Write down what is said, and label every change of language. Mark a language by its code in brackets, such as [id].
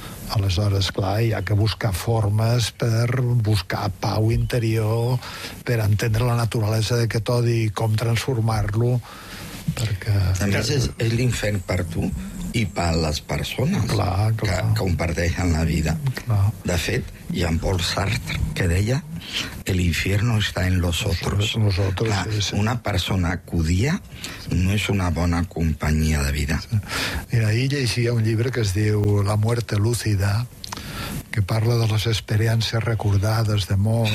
[ca] Aleshores, clar, hi ha que buscar formes per buscar pau interior, per entendre la naturalesa d'aquest odi i com transformar-lo, perquè... A més, és l'infern per tu i per les persones, clar, clar, que comparteixen la vida. Clar. De fet, [es] Jean-Paul Sartre, [ca] que deia [es] el infierno está en los otros. Nosotros, [ca] clar, sí, sí. Una persona acudia no és una bona companyia de vida. Sí. Mira, ahir llegia un llibre que es diu La muerte lúcida, que parla de les experiències recordades de mort.